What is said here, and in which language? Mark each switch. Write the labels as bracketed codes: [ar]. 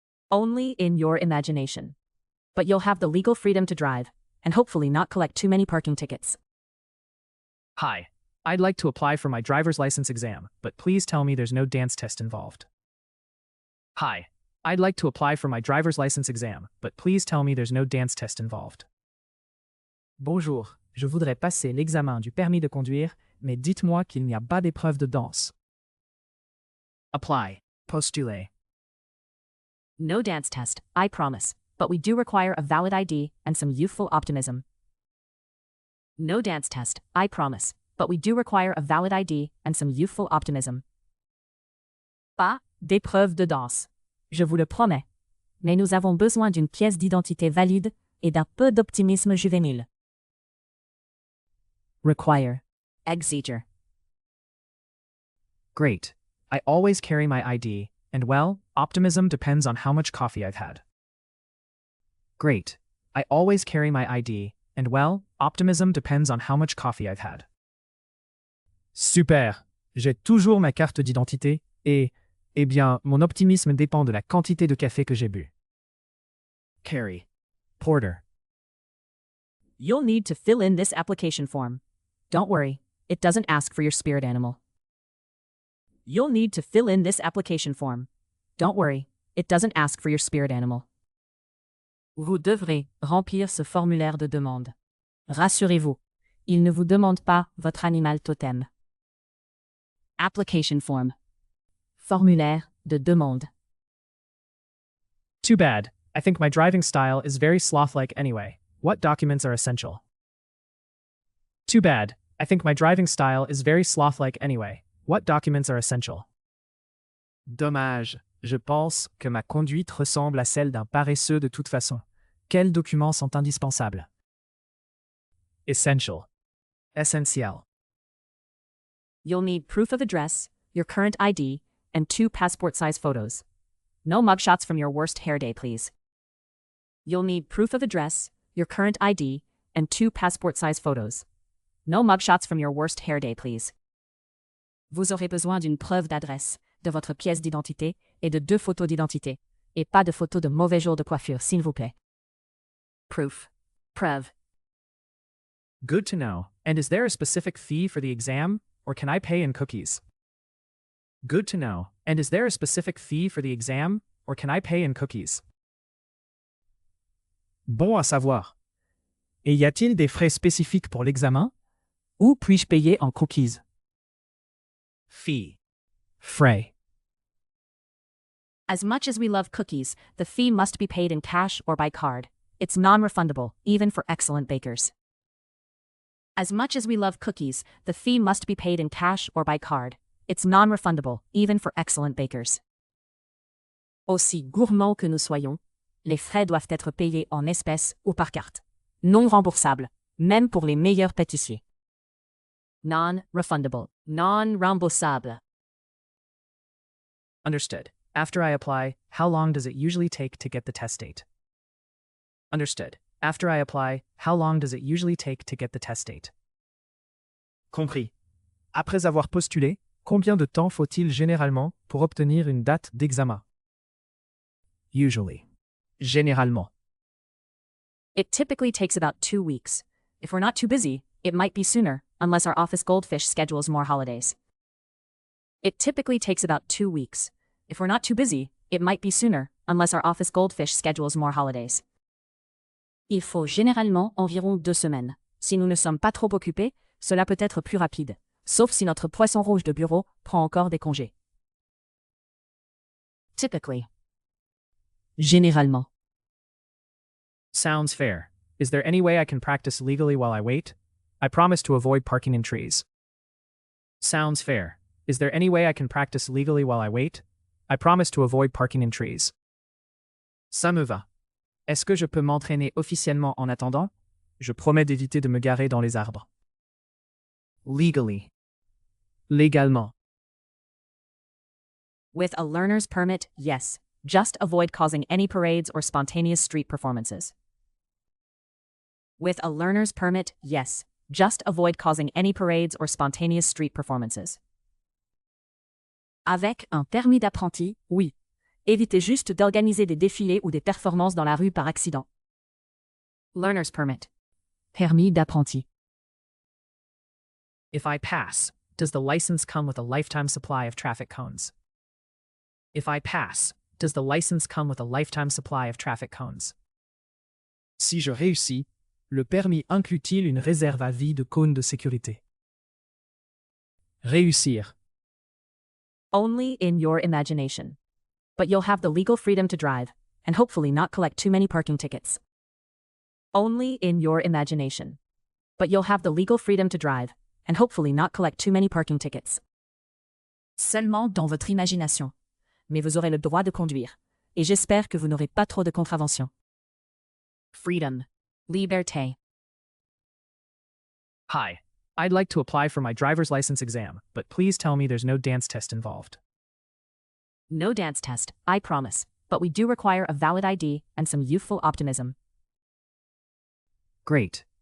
[en] Only in your imagination. But you'll have the legal freedom to drive, and hopefully not collect too many parking tickets. Hi, I'd like to apply for my driver's license exam, but please tell me there's no dance test involved. Hi, I'd like to apply for my driver's license exam, but please tell me there's no dance test involved. [fr] Bonjour, je voudrais passer l'examen du permis de conduire, mais dites-moi qu'il n'y a pas d'épreuve de danse. Apply. Postuler. [en] No dance test, I promise, but we do require a valid ID and some youthful optimism. No dance test, I promise, but we do require a valid ID and some youthful optimism. [fr] Pas d'épreuve de danse. Je vous le promets. Mais nous avons besoin d'une pièce d'identité valide et d'un peu d'optimisme juvénile. Require. Exeger. [en] Great. I always carry my ID, and well, optimism depends on how much coffee I've had. Great. I always carry my ID, and well, optimism depends on how much coffee I've had. [fr] Super. J'ai toujours ma carte d'identité, et, eh bien, mon optimisme dépend de la quantité de café que j'ai bu. Carry. Porter. [en] You'll need to fill in this application form. Don't worry, it doesn't ask for your spirit animal. You'll need to fill in this application form. Don't worry, it doesn't ask for your spirit animal. [fr] Vous devrez remplir ce formulaire de demande. Rassurez-vous, il ne vous demande pas votre animal totem. Application form. Formulaire de demande. [en] Too bad. I think my driving style is very sloth-like anyway. What documents are essential? Too bad. I think my driving style is very sloth-like anyway. What documents are essential? [fr] Dommage. Je pense que ma conduite ressemble à celle d'un paresseux de toute façon. Quels documents sont indispensables? Essential. Essentiel. [en] You'll need proof of address, your current ID, and 2 passport-size photos. No mugshots from your worst hair day, please. You'll need proof of address, your current ID, and 2 passport-size photos. No mugshots from your worst hair day, please. [fr] Vous aurez besoin d'une preuve d'adresse, de votre pièce d'identité et de 2 photos d'identité, et pas de photos de mauvais jours de coiffure, s'il vous plaît. Proof. Preuve. [en] Good to know. And is there a specific fee for the exam, or can I pay in cookies? Good to know. And is there a specific fee for the exam, or can I pay in cookies? [fr] Bon à savoir. Et y a-t-il des frais spécifiques pour l'examen? Ou puis-je payer en cookies? Fee. Frais. [en] As much as we love cookies, the fee must be paid in cash or by card. It's non-refundable, even for excellent bakers. As much as we love cookies, the fee must be paid in cash or by card. It's non-refundable, even for excellent bakers. [fr] Aussi gourmands que nous soyons, les frais doivent être payés en espèces ou par carte. Non remboursable, même pour les meilleurs pâtissiers. Non-refundable, non-remboursable. [en] Understood. After I apply, how long does it usually take to get the test date? Understood. After I apply, how long does it usually take to get the test date? [fr] Compris. Après avoir postulé, combien de temps faut-il généralement pour obtenir une date d'examen? Usually. Généralement. [en] It typically takes about 2 weeks. If we're not too busy, it might be sooner, unless our office goldfish schedules more holidays. It typically takes about 2 weeks. If we're not too busy, it might be sooner, unless our office goldfish schedules more holidays. [fr] Il faut généralement environ 2 semaines. Si nous ne sommes pas trop occupés, cela peut être plus rapide, sauf si notre poisson rouge de bureau prend encore des congés. Typically. Généralement. [en] Sounds fair. Is there any way I can practice legally while I wait? I promise to avoid parking in trees. Sounds fair. Is there any way I can practice legally while I wait? I promise to avoid parking in trees. [fr] Ça me va. Est-ce que je peux m'entraîner officiellement en attendant? Je promets d'éviter de me garer dans les arbres. Legally. Légalement. [en] With a learner's permit, yes. Just avoid causing any parades or spontaneous street performances. With a learner's permit, yes. Just avoid causing any parades or spontaneous street performances. [fr] Avec un permis d'apprenti, oui. Évitez juste d'organiser des défilés ou des performances dans la rue par accident. Learner's permit. Permis d'apprenti. [en] If I pass, does the license come with a lifetime supply of traffic cones? If I pass, does the license come with a lifetime supply of traffic cones? [fr] Si je réussis, le permis inclut-il une réserve à vie de cônes de sécurité? Réussir. [en] Only in your imagination. But you'll have the legal freedom to drive, and hopefully not collect too many parking tickets. Only in your imagination. But you'll have the legal freedom to drive, and hopefully not collect too many parking tickets. [fr] Seulement dans votre imagination. Mais vous aurez le droit de conduire, et j'espère que vous n'aurez pas trop de contraventions. Freedom. Liberté. [en] Hi, I'd like to apply for my driver's license exam, but please tell me there's no dance test involved. No dance test, I promise, but we do require a valid ID and some youthful optimism. Great.